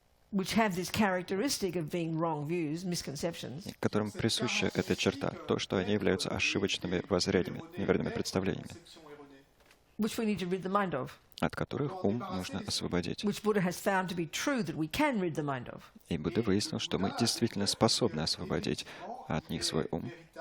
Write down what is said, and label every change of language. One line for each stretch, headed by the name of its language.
English: Which have this characteristic of being wrong views, misconceptions.
Russian: которым присуща эта черта, то, что они являются ошибочными воззрениями, неверными представлениями,
English: Which we need to rid the mind of.
Russian: от которых ум нужно освободить.
English: Which Buddha has found to be true that we can rid the mind of.
Russian: И Будда выяснил, что мы действительно способны освободить от них свой ум.